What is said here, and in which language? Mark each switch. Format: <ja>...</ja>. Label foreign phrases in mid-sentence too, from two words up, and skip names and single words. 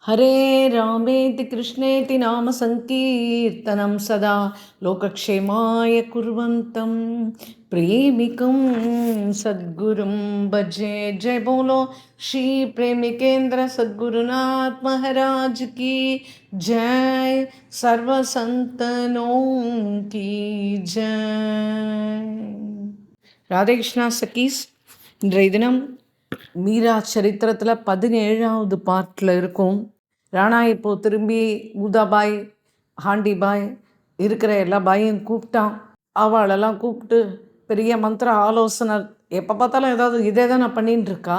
<sa>हरे रामेति कृष्णेति नाम संकीर्तनं सदा लोकक्षेमाय कुर्वन्तं प्रेमिकं सद्गुरुं भजे।</sa> <hi>जय बोलो श्री प्रेमिकेंद्र सद्गुरुनाथ महाराज की जय। सर्व संतनों की जय।</hi> <ta>ராதே கிருஷ்ணா சகீஸ். இன்றைய தினம் மீரா சரித்திரத்தில் 17வது பார்ட்டில் இருக்கும். ராணா இப்போது திரும்பி ஊதாபாய் ஹாண்டிபாய் இருக்கிற எல்லா பாயும் கூப்பிட்டான். அவளெல்லாம் கூப்பிட்டு பெரிய மந்திர ஆலோசனை, எப்போ பார்த்தாலும் ஏதாவது இதே தான் நான் பண்ணின்னு இருக்கா.</ta>